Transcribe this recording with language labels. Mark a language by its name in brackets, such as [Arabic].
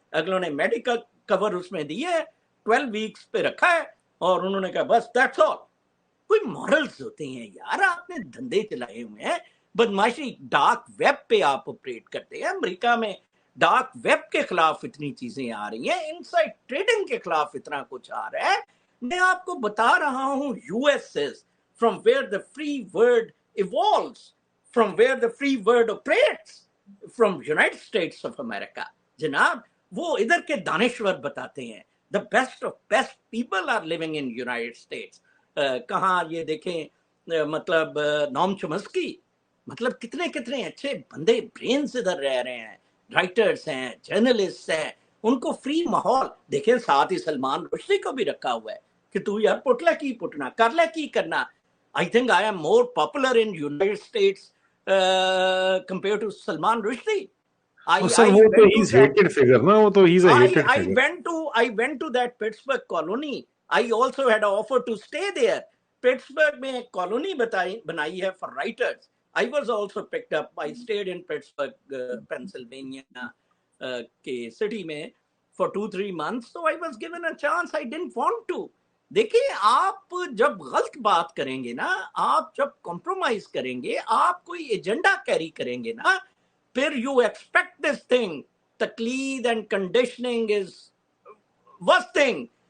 [Urdu] اگلوں نے میڈیکل کور اس میں دی ہے, 12 ویکس پہ رکھا ہے, اور انہوں نے کہا بس دیٹس آل. کوئی مورلز ہوتے ہیں یار, آپ نے دھندے چلائے ہوئے ہیں, بدماشی. ڈارک ویب پہ آپ آپریٹ کرتے ہیں. امریکہ میں ڈارک ویب کے خلاف اتنی چیزیں آ رہی ہیں, انسائڈ ٹریڈنگ کے خلاف اتنا کچھ آ رہا ہے. میں آپ کو بتا رہا ہوں [English] US from where the free word evolves, from where the free word operates, from United States of America. [Urdu] جناب وہ ادھر کے دانشور بتاتے ہیں, [English] the best of best people are living in United States. [Urdu] کہاں یہ دیکھیں, مطلب نوم چومسکی, مطلب کتنے کتنے اچھے بندے برینز ادھر رہ رہے ہیں, رائٹرز ہیں, جرنلسٹ ہیں, ان کو فری ماحول. دیکھیں ساتھ ہی سلمان رشدی کو بھی رکھا ہوا ہے کہ تو یار پٹلا کی پٹنا, کر لے کی کرنا. [English] I think I am more popular in United States compared to Salman Rushdie. [Urdu] سر وہ تو [English] he's hated figure [Urdu] نا, وہ تو [English] he's a hated figure. I went to that Pittsburgh colony. I also had an offer to stay there. [Urdu] Pittsburgh میں ایک colony بنائی ہے [English] for writers. I was also picked up. I stayed in Pittsburgh, Pennsylvania کے city میں for 2-3 months. So I was given a chance. I didn't want to. [Urdu] دیکھیں آپ جب غلط بات کریں گے نا, آپ جب کمپرومائز کریں گے, آپ کوئی ایجنڈا کیری کریں گے نا, پھر [English] You expect this thing. Taqlid and conditioning is worst thing.